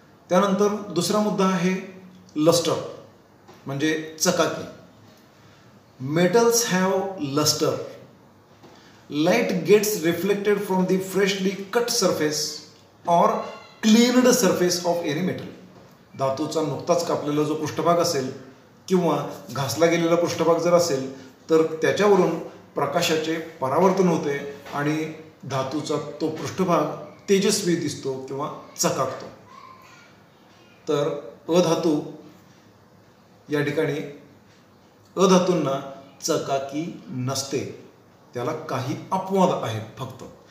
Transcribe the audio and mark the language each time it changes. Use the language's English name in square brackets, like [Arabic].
[Marathi] त्यानंतर दुसरा मुद्दा आहे लस्टर म्हणजे चकाकी. [English] Metals have lustre. Light gets reflected from the freshly cut surface or cleaned surface of any metal. [Marathi] धातूचा नुकताच कापलेला जो पृष्ठभाग असेल किंवा घासला गेलेला पृष्ठभाग जर असेल तर त्याच्यावरून प्रकाशाचे परावर्तन होते आणि धातूचा तो पृष्ठभाग तेजस्वी दिसतो किंवा चकाकतो. तर अधातू या ठिकाणी अधातूंना चकाकी नसते, त्याला काही अपवाद आहेत फक्त.